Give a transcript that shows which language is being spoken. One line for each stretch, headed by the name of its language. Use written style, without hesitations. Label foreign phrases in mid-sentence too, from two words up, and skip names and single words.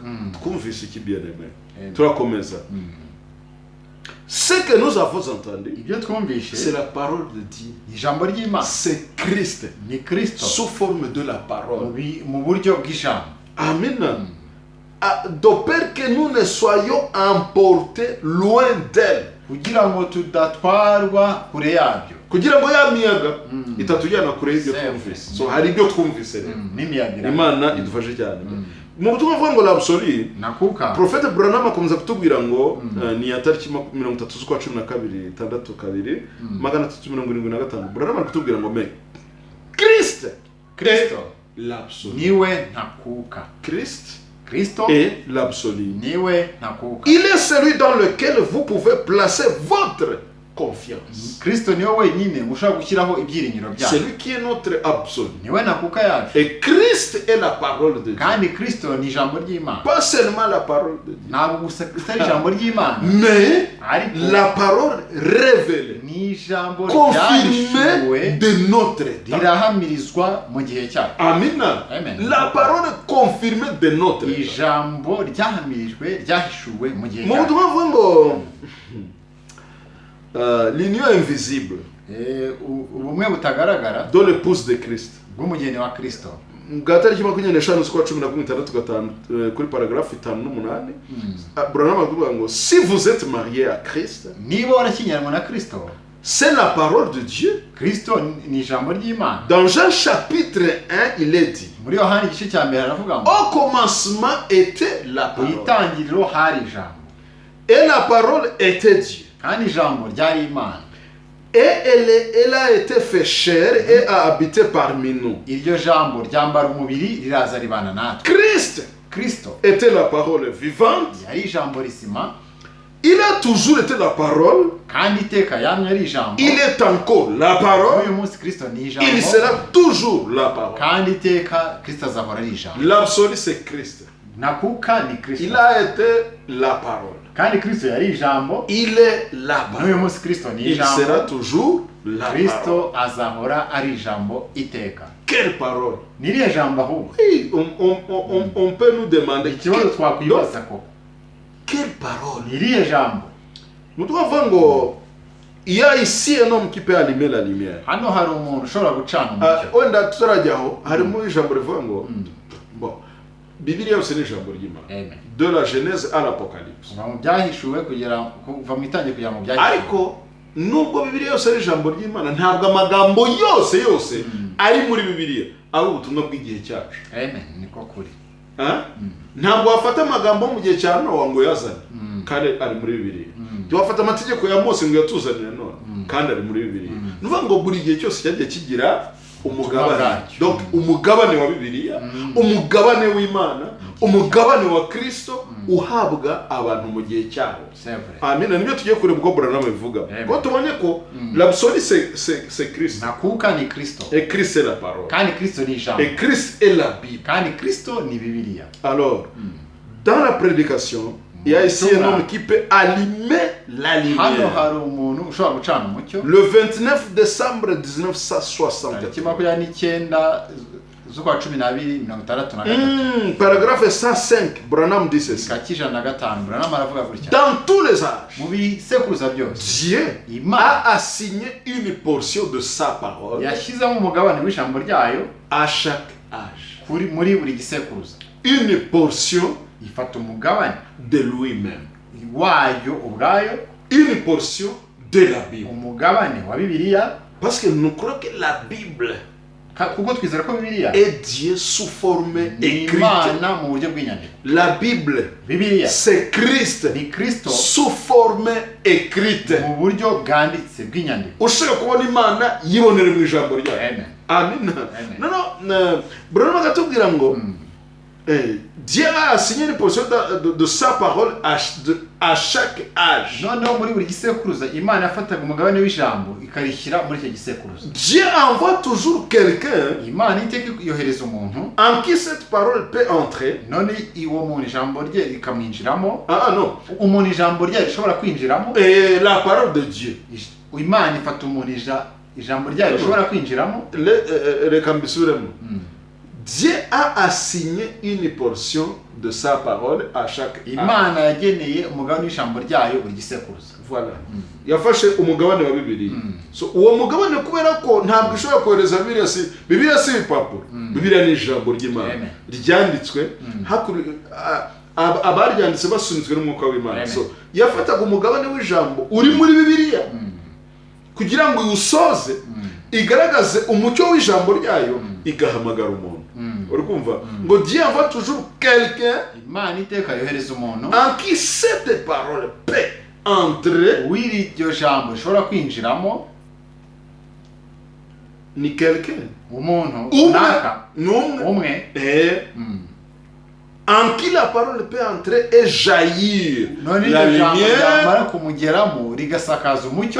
Kinyarwanda: Twumvise iki bien-aimé? Turakomeza.
French: Ce que nous avons entendu, c'est la parole de Dieu. C'est Christ sous forme de la parole. Amen. De peur que nous ne soyons emportés loin d'elle.
Kinyarwanda: Kugira ngo ya miyaga itatujyana kure y'ibyo twumvise. So hari ibyo twumvise rero. Imana idufashe cyane. Mu butumwa bwa ngo l'absolu, Prophète Branham akomeza kutubwira ngo ni ya tariki 30 z'ukwa 12 62 375. Branham arakutubwira ngo
French: me Christ l'absolu.
Kinyarwanda: Niwe ntakuka.
French: Christ est l'absolu. Il est celui dans lequel vous pouvez placer votre confiance.
Kinyarwanda: Kristo niwe wenyine ushobora gushyiraho ibyiringiro byacu.
French: C'est lui qui est notre absolu.
Kinyarwanda: Niwe nakuka yacu.
French: Et Christ est la parole de Dieu.
Kinyarwanda: Kandi Kristo ni ijambo ry'Imana.
French: Pas seulement la parole de Dieu.
Kinyarwanda: Ntabwo gusa Kristo ari ijambo ry'Imana.
French: Mais
Kinyarwanda: ariko
French: la parole révélée.
Kinyarwanda: Ni ijambo
French: confirmée de notre temps.
Kinyarwanda: Rirahamirizwa mu gihe cyacu. Amen. Amen.
French: La parole confirmée de notre temps.
Kinyarwanda: Ijambo ryahamirijwe ryahishuwe mu gihe
French: Mon
Kinyarwanda: cyacu.
French: droit l'union invisible.
Kinyarwanda: Ubumwe butagaragara.
French: Dans l'épouse de Christ.
Kinyarwanda: Bw'umugeni wa Kristo. Gatariki 25 z'ukwa 16 kuri paragraphe 5:8 Branham avuga ngo
French: si vous êtes marié à Christ,
Kinyarwanda: niba warashyingiranywe na Kristo,
French: c'est la parole de Dieu.
Kinyarwanda: Kristo ni ijambo ry'Imana.
French: Dans Jean chapitre 1 il est dit,
Kinyarwanda: muri Yohana igice cya mbere aravuga ngo
French: au commencement était la parole.
Kinyarwanda: Itangiriro hari ijambo.
French: Et la parole était Dieu.
Kinyarwanda: Kandi ijambo ryari Imana.
French: Et elle a été fait chair et a habité parmi nous.
Kinyarwanda: Iryo jambo ryambara umubiri riraza ribana natwe. Kristo
French: était la parole vivante.
Kinyarwanda: Yari ijambo risima.
French: Il a toujours été la parole.
Kinyarwanda: Kandi iteka yamye ari ijambo.
French: Il est encore la parole.
Kinyarwanda: Uyu munsi Kristo ni ijambo.
French: Il sera toujours la parole.
Kinyarwanda: Kandi iteka Kristo azahora ari ijambo.
French: L'absolu c'est Christ.
Kinyarwanda: Nakuka ni Kristo.
French: Il a été la parole.
Kinyarwanda: Kandi Kristo yari ijambo.
French: Il est la parole.
Kinyarwanda: Uyu munsi Kristo ni ijambo.
French: Il sera toujours la parole.
Kinyarwanda: Kristo azahora ari ijambo iteka.
French: Quelle parole?
Kinyarwanda: Niriye jambo ahubwo.
French: Oui, on peut nous demander.
Kinyarwanda: Ikibazo twakwibaza ko.
French: Quelle parole?
Kinyarwanda: Niriye jambo.
French: Nous devons voir ngo il y a ici un homme qui peut allumer la lumière.
Kinyarwanda: Hano hari umuntu ushobora gucana umucyo. Wenda tutarajyaho harimo ijambo rivuga ngo bon Bibiliya yose ni ijambo ry'Imana. Amen.
French: De la Genèse à l'Apocalypse.
Kinyarwanda: Kuva mu byahishuwe kuva mu itangira kugera mu byahishuwe. Ariko nubwo Bibiliya yose ari ijambo ry'Imana, ntabwo amagambo yose ari muri Bibiliya ari ubutumwa bw'igihe cyacu. Amen, niko kuri. Ntabwo wafata amagambo mu gihe cya Nowa ngo yazane kandi ari muri Bibiliya. Wafata amategeko ya Mose ngo yatuzanire none kandi ari muri Bibiliya. Nuvuga ngo buri gihe cyose cyagiye kigira umugabane. Donc umugabane wa Bibiliya, umugabane w'Imana, umugabane wa Kristo uhabwa abantu mu gihe cyabo. Amen. Nibyo tugiye kureba uko Branham bivuga. Ko tubonye ko
French: l'absolu c'est Christ.
Kinyarwanda: Nakuka ni Kristo.
French: Et Christ est la parole.
Kinyarwanda: Kandi Kristo ni ijambo.
French: Et Christ est la Bible.
Kinyarwanda: Kandi Kristo ni Bibiliya.
French: Alors, dans la prédication, il y a ici un homme qui peut allumer la lumière.
Kinyarwanda: Hano hari umuntu ushobora gucana umucyo.
French: Le 29 décembre 1960.
Kinyarwanda: Tariki 29 z'ukwa 12,
French: paragraphe 105, Branham dit ceci.
Kinyarwanda: Branham aravuga gutya.
French: Dans tous les âges,
Kinyarwanda: mu bisekuruza byose,
French: Dieu a assigné une portion de sa parole.
Kinyarwanda: Yashyizemo umugabane w'ijambo ryayo
French: à chaque âge.
Kinyarwanda: muri buri gisekuruza.
French: Une portion
Kinyarwanda: ifata umugabane
French: de lui-même.
Kinyarwanda: Wayo ubwayo.
French: Une portion de la Bible.
Kinyarwanda: Umugabane wa Bibiliya.
French: Parce que nous croyons que la Bible
Kinyarwanda: kuko twizera ko Bibiliya
French: est Dieu sous forme écrite.
Kinyarwanda: Mu buryo bw'inyandiko.
French: La Bible, c'est Christ sous forme écrite.
Kinyarwanda: Mu buryo bwanditse bw'inyandiko. Ushaka kubona Imana yibonera mu ijambo ryayo. Amen. Non, Branham agatubwira ngo
French: Dieu a assigné une portion de sa parole à chaque âge.
Kinyarwanda: Noneho muri buri gisekuruza Imana yafataga umugabane w'ijambo ikarishyira muri icyo gisekuruza.
French: Dieu envoie toujours quelqu'un
Kinyarwanda: Imana iteka yohereza umuntu
French: en qui cette parole peut entrer.
Kinyarwanda: None iwo muntu ijambo rye rikamwinjiramo.
French: Non.
Kinyarwanda: Umuntu ijambo rye rishobora kwinjiramo.
French: Et la parole de Dieu.
Kinyarwanda: Imana ifata umuntu ijambo rye rishobora kwinjiramo. Reka mbisubiremo.
French: Dieu a assigné une portion de sa parole à chaque âge.
Kinyarwanda: Imana yageneye umugabane w'ijambo ryayo buri gisekuruza.
French: Voilà.
Kinyarwanda: Yafashe umugabane wa Bibiliya. So uwo mugabane kubera ko ntabwo ishobora kohereza Bibiliya si ibipapuro. Bibiliya ni ijambo ry'Imana. Ryanditswe abaryanditse basunitswe n'umwuka w'Imana. So yafataga umugabane w'ijambo uri muri Bibiliya kugira ngo usoze igaragaze umucyo w'ijambo ryayo igahamagara umuntu. Uri kumva ngo
French: Dieu envoie toujours quelqu'un
Kinyarwanda: Imana iteka yohereza umuntu
French: en qui cette parole peut entrer.
Kinyarwanda: Iryo jambo rishobora kwinjiramo. Ni quelqu'un umuntu runaka
French: umwe en qui la parole peut entrer et jaillir
Kinyarwanda: none
French: la
Kinyarwanda: iryo jambo
French: lumière
Kinyarwanda: ryamara kumugeramo rigasakaza umucyo